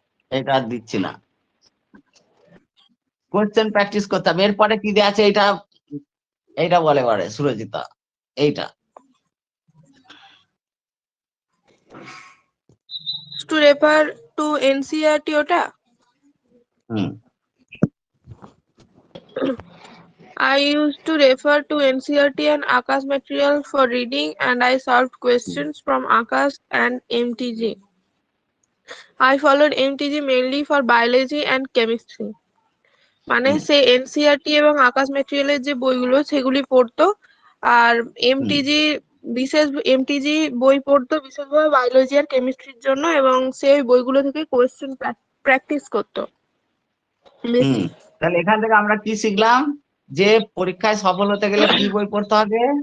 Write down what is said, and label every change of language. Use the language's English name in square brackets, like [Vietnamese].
[Bangla] এটা আর দিচ্ছি না, কোশ্চেন প্র্যাকটিস করতে হবে। এরপরে কি দেওয়া আছে এইটা, এইটা বলে এবারে সুরজিতা, এইটা [English] To refer to NCERT ওটা? Hmm I used to refer to NCERT and Akash material for reading, and I solved questions from Akash and MTG. I followed MTG mainly for biology and chemistry. মানে হুম [Bangla] সে NCERT এবং আকাশ ম্যাটেরিয়ালের যে বইগুলো সেগুলি পড়তো, আর হুম MTG বই পড়তো বিশেষভাবে বায়োলজি আর কেমিস্ট্রির জন্য, এবং সে ওই বইগুলো থেকে কোয়েশ্চেন প্র্যাকটিস করতো হুম বেশি। তাহলে এখান থেকে আমরা কি শিখলাম, যে পরীক্ষায় সফল হতে গেলে কি বই পড়তে হবে?